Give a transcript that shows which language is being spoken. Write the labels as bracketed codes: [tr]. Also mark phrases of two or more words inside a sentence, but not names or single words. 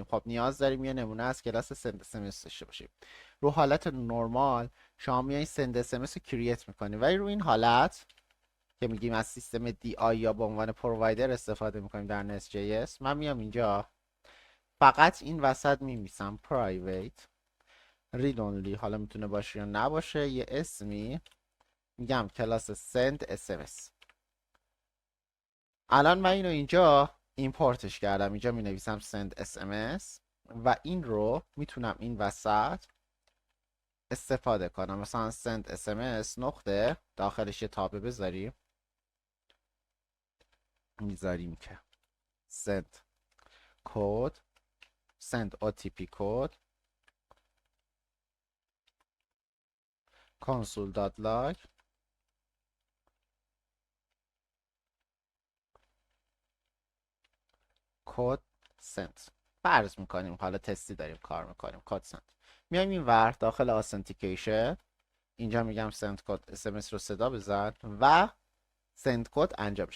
[fa] خب نیاز داریم یه نمونه از کلاس [en] send SMS [fa] داشته باشیم. رو حالت نرمال شما میایین [en] send SMS [fa] رو کرییت میکنیم، ولی رو این حالت که میگیم از سیستم DI یا به عنوان پرووایدر استفاده میکنیم در Nest.js، من میام اینجا فقط این وسط میمیسم [en] private read only، [fa] حالا میتونه باشه یا نباشه، یه اسمی میگم کلاس [en] send sms. [fa] الان من اینو اینجا ایمپورتش کردم، اینجا می نویسم [en] send sms [fa] و این رو میتونم این وسط استفاده کنم. مثلا [en] send sms [fa] نقطه داخلش یه تابه بذاریم، میذاریم که [en] send code send OTP code console.log code sent. [fa] فرض میکنیم حالا تستی داریم کار میکنیم، [en] code sent. [fa] میایم این ور داخل آثنتیکیشن، اینجا میگم [en] sent code SMS [fa] رو صدا بزن و [en] sent code [fa] انجام میشه.